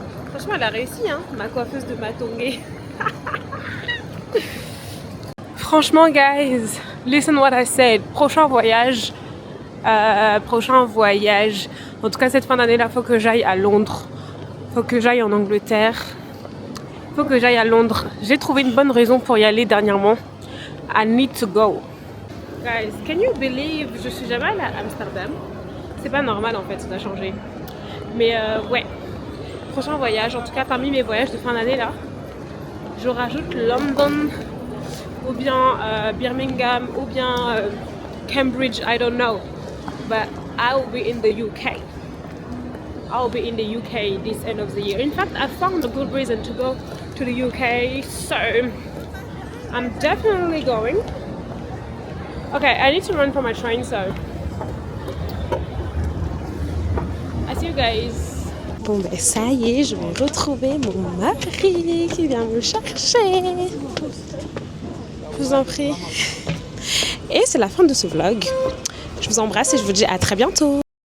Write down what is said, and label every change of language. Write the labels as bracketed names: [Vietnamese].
[French] Franchement, elle a réussi, hein, ma coiffeuse de Matongé. [English] Franchement, guys, listen what I said. [French] Prochain voyage. En tout cas, cette fin d'année-là, faut que j'aille à Londres. Faut que j'aille en Angleterre. Faut que j'aille à Londres. J'ai trouvé une bonne raison pour y aller dernièrement. [English] I need to go. Guys, can you believe, [French] je suis jamais allée à Amsterdam. C'est pas normal en fait, ça doit changer. Mais ouais, prochain voyage, en tout cas parmi mes voyages de fin d'année là, je rajoute London ou bien Birmingham ou bien Cambridge, [English] I don't know. But I'll be in the UK. I'll be in the UK this end of the year. In fact, I found a good reason to go to the UK, so I'm definitely going. Okay, I need to run for my train, so I see you guys. [French] Bon ben ça y est, je vais retrouver mon mari qui vient me chercher. Je vous en prie. Et c'est la fin de ce vlog. Je vous embrasse et je vous dis à très bientôt.